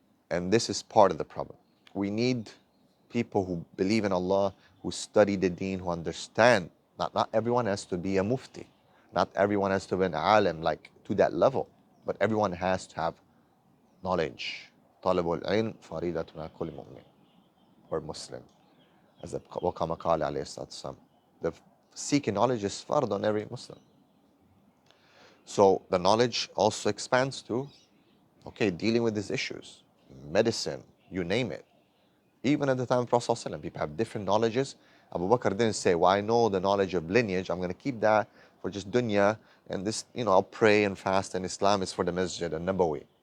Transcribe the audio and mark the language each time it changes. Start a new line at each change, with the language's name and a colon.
English: And this is part of the problem. We need people who believe in Allah, who study the deen, who understand. Not everyone has to be a mufti. Not everyone has to be an alim, like to that level. But everyone has to have knowledge.
Arabic: طالب العلم فريضة على كل مؤمن
English: or Muslim. As
Arabic: وكما قال عليه الصلاة والسلام.
English: The seeking knowledge is fard on every Muslim. So the knowledge also expands to, okay, dealing with these issues, medicine, you name it. Even at the time of Prophet ﷺ, people have different knowledges. Abu Bakr didn't say, well, I know the knowledge of lineage, I'm going to keep that for just dunya, and this, I'll pray and fast, and Islam is for the masjid and Nabawi.